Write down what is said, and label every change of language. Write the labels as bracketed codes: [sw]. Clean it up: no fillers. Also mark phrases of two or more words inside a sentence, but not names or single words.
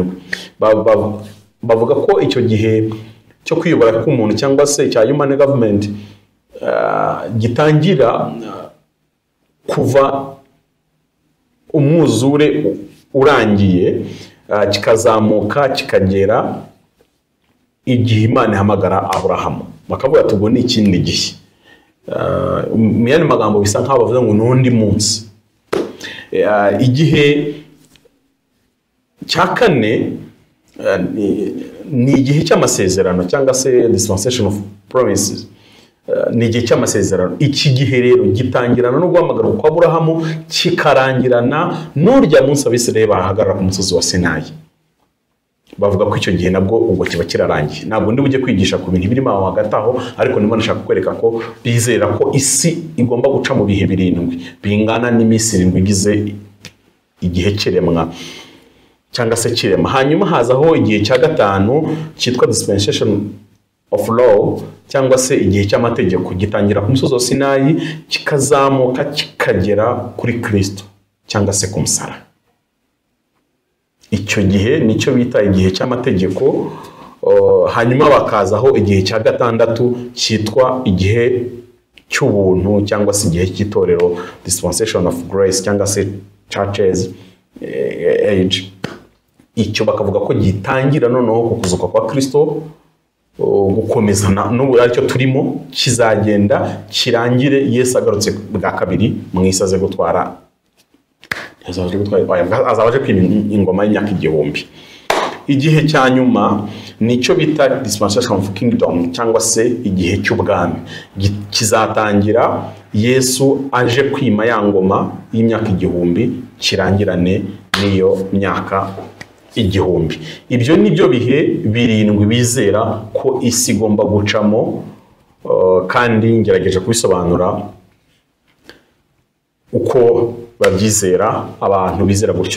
[rw] Bavuga ko icyo gihe cyo kwiyobora k'umuntu cyangwa se cya [en] human government [rw] gitangira kuva umwuzure urangiye, kikazamuka kikagera igihe Imana ihamagara Aburahamu. Bakavuga ati ubwo ni ikindi gihe. Mu yandi magambo bisa nk'aho bavuga ngo n'undi munsi. Igihe cya 4 ni igihe cy'amasezerano, cyangwa se [en] dispensation of promises, [rw] ni igihe cy'amasezerano. Iki gihe rero gitangirana no guhamagara kwa Aburahamu, kikarangirana n'urya munsi Abisirayeli bahagarara ku musozi wa Sinayi. Bavuga ko icyo gihe nabwo ubwo kiba kirarangiye. Ntabwo ndi bujye kwigisha ku bintu birimo aho hagati aho, ariko ndimo nashaka kwereka ko bizera ko isi igomba guca mu bihe 7 bingana n'iminsi 7 igize igihe kiremwa cyangwa se kirema. Hanyuma hazaho igihe cya 5 cyitwa [en] dispensation of law, [rw] cyangwa se igihe cy'amategeko. Gitangira ku musozi wa Sinayi kikazamuka kikagera kuri Kristo cyangwa se ku musaraba. Icyo gihe nicyo bita igihe cy'amategeko. Hanyuma bakazaho igihe cya 6 cyitwa igihe cy'ubuntu, cyangwa se igihe cy'itorero, [en] dispensation of grace, cyangwa se churches age. [rw] Icyo bakavuga ko gitangira noneho ku kuzuka kwa Kristo gukomeza n'ubu aricyo turimo, kizagenda kirangire Yesu agarutse bwa kabiri mu isi aze gutwara, azabaje kwima ingoma y'imyaka 1000. Igihe cya nyuma nicyo bita [en] dispensation of kingdom [rw] cyangwa se igihe cy'ubwami, kizatangira Yesu aje kwima ya ngoma y'imyaka 1000 kirangirane n'iyo myaka 1000. Ibyo nibyo bihe 7 bizera ko isi igomba gucamo, kandi ngerageje kubisobanura uko babyizera, abantu bizera gutyo.